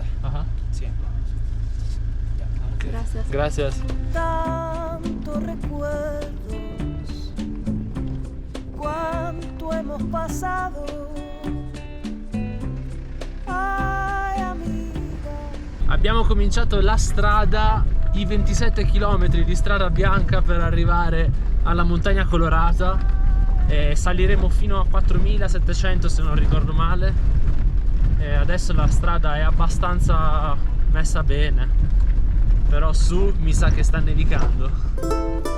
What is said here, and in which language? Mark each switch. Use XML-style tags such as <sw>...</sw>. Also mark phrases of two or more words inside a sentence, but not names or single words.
<es>Ajá. Sí. Ya. Gracias. Gracias. Tantos recuerdos, cuánto hemos pasado. Ay, amiga.</es> <it>Abbiamo cominciato la strada, i 27 km di strada bianca per arrivare alla montagna colorata. E saliremo fino a 4700 se non ricordo male. E adesso la strada è abbastanza messa bene, però su mi sa che sta nevicando.</it>